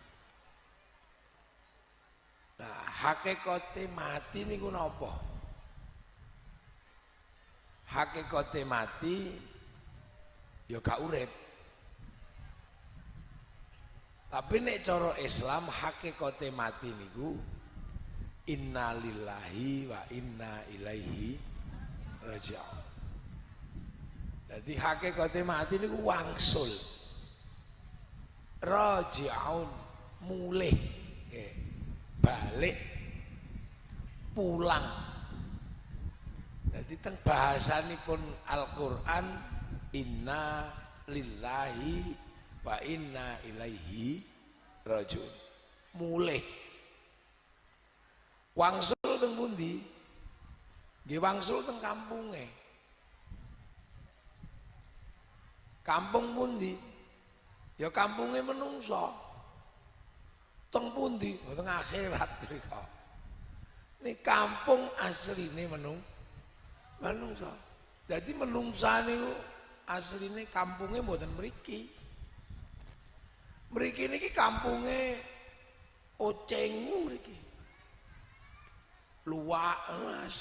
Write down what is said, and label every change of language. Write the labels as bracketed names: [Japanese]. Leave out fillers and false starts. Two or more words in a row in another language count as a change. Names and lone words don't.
[Javanese] Nah, hakikate mati niku napa? Hakikate mati ya gak urip. Tapi nek cara Islam hakikate mati niku [Arabic] إنا لله وإنا إليه راجعون. [Javanese] Jadi hakikate mati niku wangsul. Raji'un mulih, balik pulang. Jadi teng bahasanipun Al-Qur'an [Arabic] إنا لله وإنا إليه راجعون. [Javanese] Mulih. Wangsul teng pundi? Nggih wangsul teng kampunge. Kampung pundi? Ya kampunge menungso. Teng pundi? Teng akhirat mriko. Ini kampung asline menungso. Jadi menungsa niku asline kampunge mboten mriki. Mriki niki kampunge Oceng mriki. Luwak asli.